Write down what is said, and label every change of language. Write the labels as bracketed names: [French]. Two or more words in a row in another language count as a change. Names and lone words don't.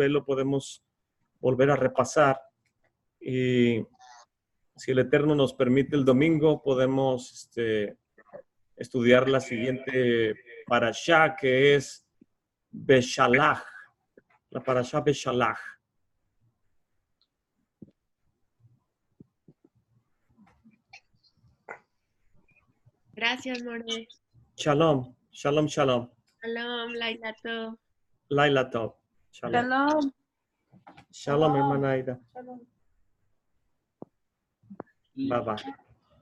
[Spanish] Ahí lo podemos volver a repasar. Y si el Eterno nos permite, el domingo podemos estudiar la siguiente parashá, que es Beshalach. La parashá Beshalach. Gracias, More. [Hebrew] שלום. שלום, שלום. שלום, לילה טוב. לילה טוב. שלום. שלום. [Spanish] Shalom, hermana Aida. [Hebrew] שלום. [English] Bye bye.